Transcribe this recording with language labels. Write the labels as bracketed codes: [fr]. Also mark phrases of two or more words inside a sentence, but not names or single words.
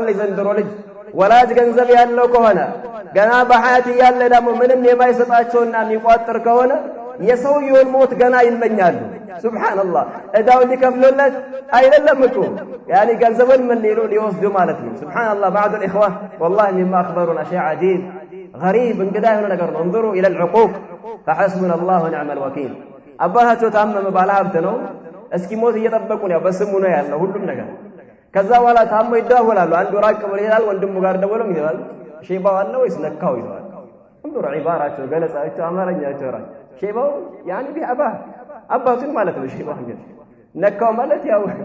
[am] የዘንድሮ ልጅ ወላጅ ገንዘብ ያለው ከሆነ ገና በሐያት እያለ ደግሞ ምንም የማይሰጣቸውና የሚቋጥር ከሆነ የሰውየውን ሞት ገና ይመኛሉ። ሱብሃንአላህ እዳው ሊከፍሉለት አይደለም እኮ ያኒ ገንዘቡን ምን ሊወስዱ ማለት ነው። ሱብሃንአላህ [ar] بعض الاخوه والله مما اخبرنا شيء عجيب غريب [am] እንግዳ የሆነ ነገር ነው። [ar] انظروا الى العقوق فحسبنا الله ونعم الوكيل [am] አባታቸው ታመመ ባለሀብት ነው። እስኪ ሞት እየጠበቁ ነው በስሙ ነው ያለው ሁሉም ነገር። ከዛ በኋላ ታሞ ይደዋወላሉ። አንዱ ራቅ ብሎ ይላል ወንድሙ ጋር ደውለው ይላል ሼባው አለ ወይስ ነካው ይላል። እንዱር ዒባራቸው ገለጻቸው አማርኛቸው ራቅ ሼባው ያኒ ቢአባ አባቱን ማለት ነው። ሼባው እንግዲህ ነካው ማለት ያው